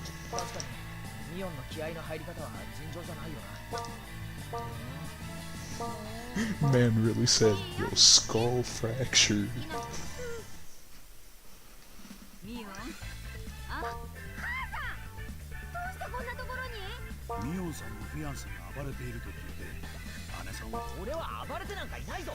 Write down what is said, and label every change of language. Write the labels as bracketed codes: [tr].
[ja] 確かにミオンの気合の入り方は尋常じゃないよな。 [en] Man really said, your skull fractured. [ja] ミオン、あ、母さん、どうしてこんなところに？ミオンさんのフィアンセが暴れていると聞いて、姉さんは俺は暴れてなんかいないぞ。